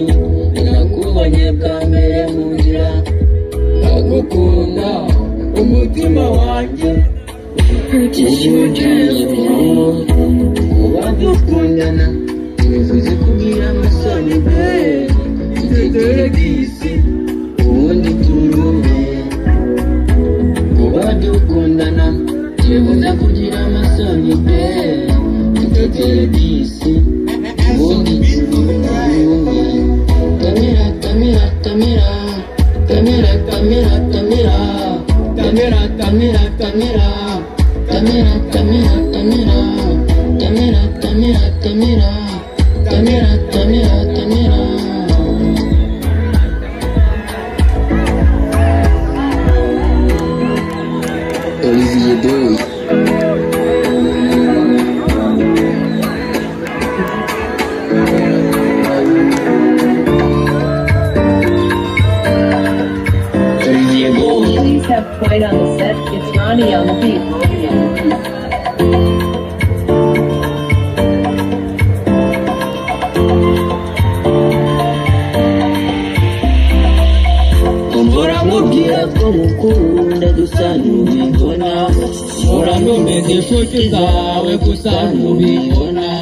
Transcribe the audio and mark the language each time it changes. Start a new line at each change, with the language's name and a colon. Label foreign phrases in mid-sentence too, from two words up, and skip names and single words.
Kinyarwanda: Nakubonye bwa mbere mu nzira, ndagukunda umutima wanjye ugiye kuba dukundana ntibivuze kugira amasoni be, itetere disi ubundi turume. Kuba dukundana ntibivuze kugira amasoni be, itetere disi ubundi turume. Tamira, Tamira, Tamira, Tamira, Tamira, Tamira, Tamira, Tamira, Tamira, Tamira, Tamira, Tamira, Tamira, Tamira, Tamira, Tamira, Tamira, Tamira. Olivier Boy.
English: Have Dwight on the set, it's Ronnie on the beat.
Kinyarwanda: Mbora mubwira ko mukunda gusa ntubibona, mbora numeze inshuti zawe gusa ntubibona.